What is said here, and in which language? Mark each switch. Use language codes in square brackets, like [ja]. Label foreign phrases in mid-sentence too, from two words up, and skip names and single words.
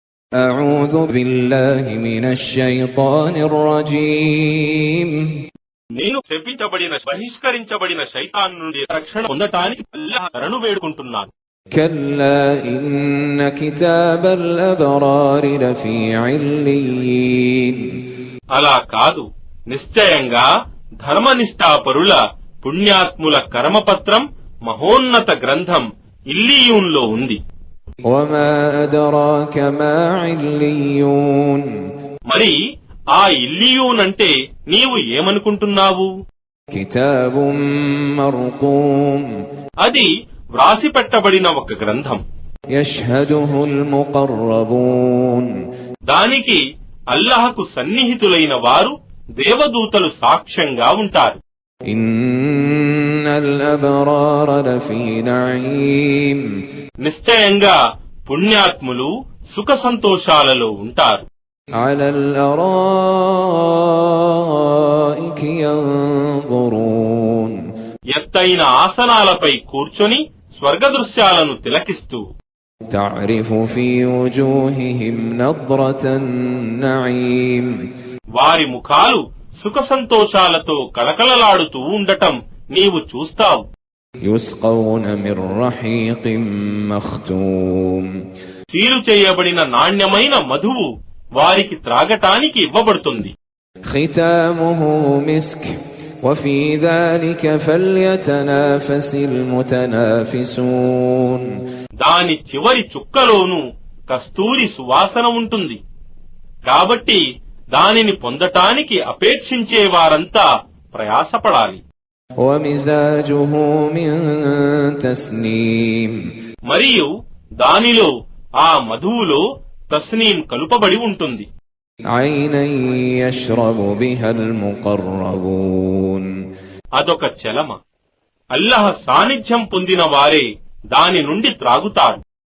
[ar] أعوذ بالله من الشيطان الرجيم [te] నేను శపించబడిన బహిష్కరించబడిన శైతాన్ నుండి రక్షణ పొందటానికి అల్లాహ్ శరణు వేడుకుంటున్నాను. [ar] كلا إن كتاب الأبرار لفي عليين [te] అలా కాదు, నిశ్చయంగా ధర్మనిష్ఠాపరుల పుణ్యాత్ముల కర్మపత్రం మహోన్నత గ్రంథం ఇల్లీయూన్లో ఉంది. [ar] وما أدراك ما عليون [te] మరి ఆ ఇల్లీయూన్ అంటే నీవు ఏమనుకుంటున్నావు? [ar] كتاب مرقوم [te] అది వ్రాసిపెట్టబడిన ఒక గ్రంథం. [ar] يشهده المقربون [te] దానికి అల్లాహకు సన్నిహితులైన వారు దేవదూతలు సాక్ష్యంగా ఉంటారు. [ar] إن الأبرار لفي نعيم [te] నిశ్చయంగా పుణ్యాత్ములు సుఖ సంతోషాలలో ఉంటారు. [ar] على الأرائك ينظرون [te] ఎత్తైన ఆసనాలపై కూర్చొని స్వర్గ దృశ్యాలను తిలకిస్తూ [ar] تعرف في وجوههم نضرة النعيم [te] వారి ముఖాలు సుఖ సంతోషాలతో కళకళలాడుతూ ఉండటం నీవు చూస్తావు. [ar] يسقون من رحيق مختوم [te] సీలు చేయబడిన నాణ్యమైన మధువు వారికి త్రాగటానికి ఇవ్వబడుతుంది. [ar] ختامه مسك وفي ذلك فليتنافس المتنافسون [te] దాని చివరి చుక్కలోనూ కస్తూరి సువాసన ఉంటుంది. కాబట్టి దానిని పొందటానికి అపేక్షించే వారంతా ప్రయాసపడాలి. [ar] ومزاجه من تسنيم [te] మరియు దానిలో ఆ మధువులో తస్నీం కలుపబడి ఉంటుంది. [ar] عينا يشرب بها المقربون [te] అదొక చలమ. అల్లాహ్ సాన్నిధ్యం పొందిన వారే దాని నుండి త్రాగుతారు.